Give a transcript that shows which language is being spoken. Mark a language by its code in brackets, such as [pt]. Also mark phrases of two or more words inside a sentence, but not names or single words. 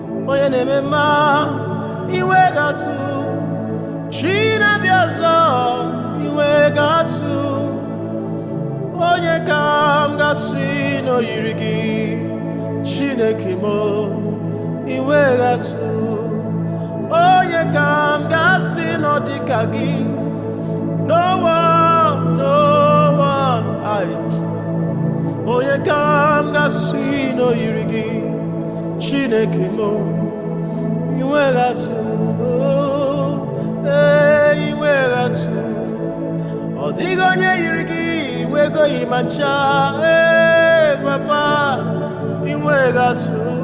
[ig] Onye na-eme mma, ị nweghị atụ. Chi na-abịa ọzọ, ị nweghị atụ. Onye ka m ga-asị na o yiri gị? Chineke m, ị nweghị atụ. Onye ka m ga-asị na ọ dị ka gị? [en] No one, no one. Ai. [ig] Onye ka m ga-asị na o yiri gị? Chineke m, ị nweghị atụ. Ee, ị nweghị atụ. Ọ dịghị onye yiri gị, ị nweghị yiri ma ncha. Ee, papa, ị nweghị atụ.